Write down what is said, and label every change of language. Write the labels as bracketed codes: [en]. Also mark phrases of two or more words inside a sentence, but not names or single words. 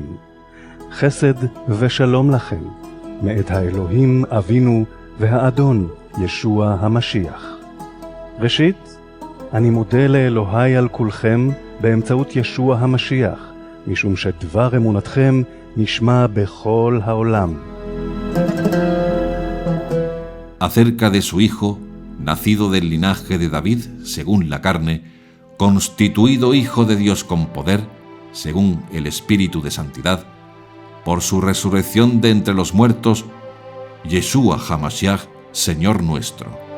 [he] חסד ושלום לכם, מאת האלוהים אבינו והאדון ישוע המשיח. ראשית, אני מודה לאלוהי על כולכם באמצעות ישוע המשיח, משום שדבר אמונתכם נשמע בכל העולם. [es] Acerca de su Hijo, nacido del linaje de David, según la carne, constituido Hijo de Dios con poder, según el Espíritu de Santidad, por su resurrección de entre los muertos, [he] ישוע המשיח, [es] Señor nuestro.